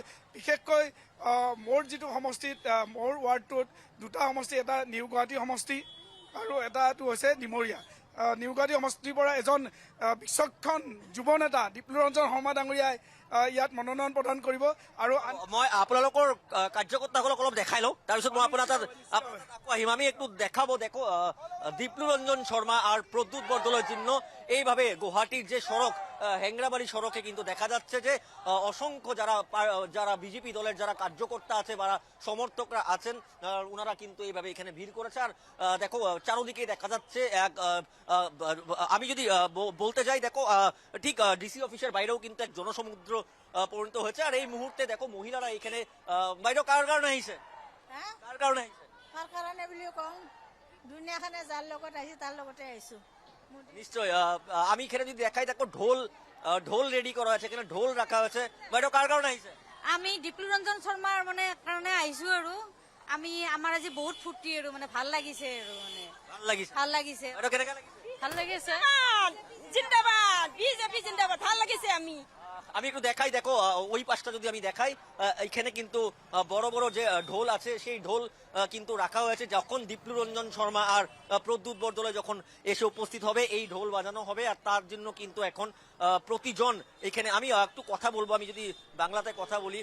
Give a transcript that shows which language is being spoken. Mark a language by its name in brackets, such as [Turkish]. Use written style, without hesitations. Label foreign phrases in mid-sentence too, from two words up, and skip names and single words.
[Assamese] বিশেষকৈ মোৰ যিটো সমষ্টিত, মোৰ ৱাৰ্ডটোত দুটা সমষ্টি, এটা নিউ গুৱাহাটী সমষ্টি আৰু এটাটো হৈছে ডিমৰীয়া। নিউ গুৱাহাটী সমষ্টিৰ পৰা এজন বিচক্ষণ যুৱ নেতা দীপ্লু ৰঞ্জন শৰ্মা ডাঙৰীয়াই ইয়াত মনোনয়ন প্ৰদান কৰিব। আৰু মই আপোনালোকৰ কাৰ্যকৰ্তাসকলক অলপ দেখাই লওঁ, তাৰপিছত মই আপোনাৰ তাত আহিম। [Bangla] আমি একটু দেখাবো। দেখো দীপ্লু রঞ্জন শর্মা আর প্রদ্যুৎ বরদলৈর জন্য এইভাবে গুয়াহাটির যে সড়ক, হ্যাংরাবাড়ি সড়কে কিন্তু দেখা যাচ্ছে যে অসংখ্য যারা বিজেপি দলের যারা কার্যকর্তা আছে বা সমর্থকরা আছেন, ওনারা কিন্তু এইভাবে এখানে ভিড় করেছে। আর দেখো চারদিকে দেখা যাচ্ছে আমি যদি বলতে যাই, দেখো ঠিক ডিসি অফিসের বাইরেও কিন্তু এক জনসমুদ্র পরিণত হয়েছে। আর এই মুহূর্তে দেখো মহিলারা এখানে বাইরে কার কারণে আহিছে, কার কারণে আহিছে? [Assamese] কার কারণে বুলিও কম, দুনিয়াখানে যার লগত আহিছে তার লগতে আইছো। [Bangla] নিশ্চয় আমি এখানে যদি দেখাই, দেখো ঢোল রেডি করা হয়েছে, এখানে ঢোল রাখা হয়েছে। বাইরে কার কারণে আহিছে? আমি দীপ্লু রঞ্জন শর্মার মানে কারণে আইছো। [Assamese] আৰু আমি আমার আজি বহুত ফুর্তি, আৰু মানে ভাল লাগিছে, আৰু মানে ভাল লাগিছে। ভাল লাগিছে। জিন্দাবাদ বিজেপি জিন্দাবাদ, ভাল লাগিছে। [Bangla] আমি একটু দেখাই, দেখো ওই পাশটা যদি আমি দেখাই, এখানে কিন্তু বড় বড় যে ঢোল আছে সেই ঢোল কিন্তু রাখা হয়েছে। যখন দীপ্লু রঞ্জন শর্মা আর প্রদ্যুৎ বরদলৈ যখন এসে উপস্থিত হবে, এই ঢোল বাজানো হবে। আর তার জন্য কিন্তু এখন প্রতিজন এখানে, আমি একটু কথা বলবো, আমি যদি বাংলাতে কথা বলি।